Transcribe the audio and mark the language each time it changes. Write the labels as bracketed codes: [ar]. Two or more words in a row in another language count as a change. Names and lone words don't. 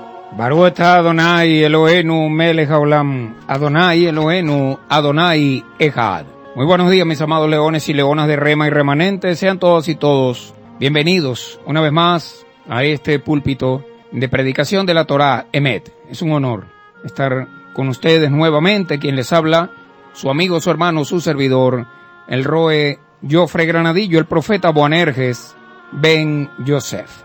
[he] ברוך está אדוני אלוהינו מלך העולם, אדוני אלוהינו, אדוני אחד. [es] Muy buenos días, mis amados leones y leonas de Rema y Remanente. Sean todos y todos bienvenidos una vez más a este púlpito de predicación de la Torá Emet. Es un honor estar con ustedes nuevamente. Quien les habla, su amigo, su hermano, su servidor, el Roe Jofre Granadillo, el profeta Boanerges Ben Yosef.